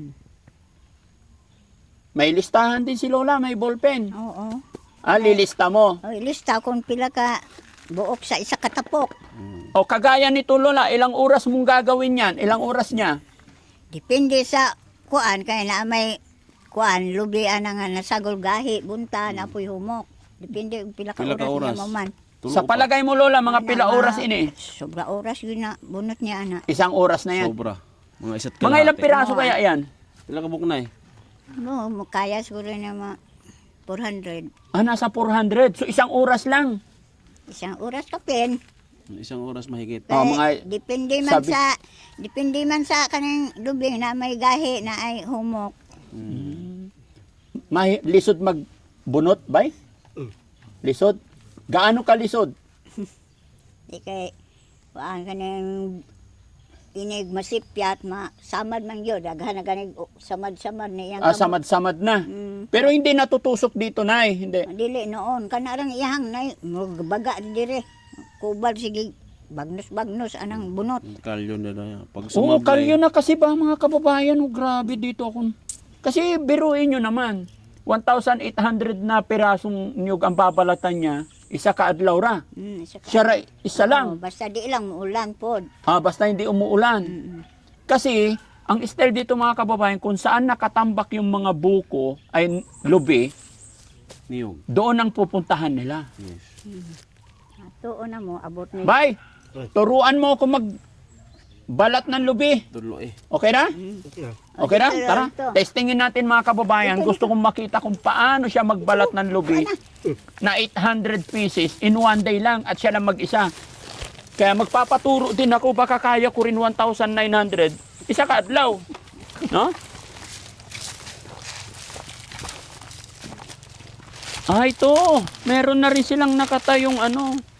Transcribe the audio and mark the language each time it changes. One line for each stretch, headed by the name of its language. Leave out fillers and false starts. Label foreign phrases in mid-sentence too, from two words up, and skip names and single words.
Filipino: May listahan din si Lola, may ballpen. Oo. Lilista mo.
Cebuano: Oy, lista kung pila ka buok sa isa ka tapok.
Filipino: O kagaya nito, Lola, ilang oras mong gagawin yan? Ilang oras niya?
Cebuano: Depende sa kuan kay na may kuan lubi ana nga nasagol gahi bunta na apoy humok. Depende kung pila ka Pila ka oras oras? niya man. Tulo
Filipino: Sa pa. palagay mo, Lola, mga pila oras ini?
Cebuano: Sobra oras yun na bunot niya ana.
Filipino: Isang oras na yan. Sobra. Mga isa't Mga ilang piraso Oo, kaya yan? Ilang kabuk na eh.
Cebuano: No, kaya siguro na mga 400.
Filipino: Nasa 400. So isang oras lang. Isang oras ka pen. Isang oras mahigit. Oh,
Cebuano: Kaya mga- depende man sa kanang lubi na may gahi na ay humok. Lisod magbunot, bay?
Filipino: Lisod? Gaano ka lisod?
Cebuano: Di kay kuan kanang inig masipyat samad man gyud daghan na ganig samad-samad na iyang Samad-samad na.
Filipino: Pero hindi natutusok dito, Nay. Hindi.
Cebuano: dili noon kana rang iyang nay baga dire kubal sige bagnos anang bunot. Kalyo na na. Pag Oo,
Filipino: sumablay, kalyo na kasi ba mga kababayan? Grabe dito ako. Kasi biruin nyo naman. 1,800 na pirasong nyug ang babalatan niya.
Cebuano: Isa ka adlaw ra. Isa lang. Basta di lang ulan pod.
Filipino: Basta hindi umuulan. Kasi, ang style dito mga kababayan, kung saan nakatambak yung mga buko ay lubi, Niyog. Doon ang pupuntahan nila.
English: Yes.
Cebuano: Tuon na mo, abot ni.
Filipino: Bay, turuan mo ako magbalat ng lubi.
Cebuano: Tulo eh.
Filipino: Okay na? Okay na? Ito, Tara, ito. testingin natin mga kababayan. Gusto kong makita kung paano siya magbalat ng lubi na 800
English: pieces in one day
Filipino: lang at siya lang mag-isa. Kaya magpapaturo din ako, baka kaya ko rin 1,900.
Cebuano: Isa ka adlaw. No? Ah, ito.
Filipino: Meron na rin silang nakatayong ano.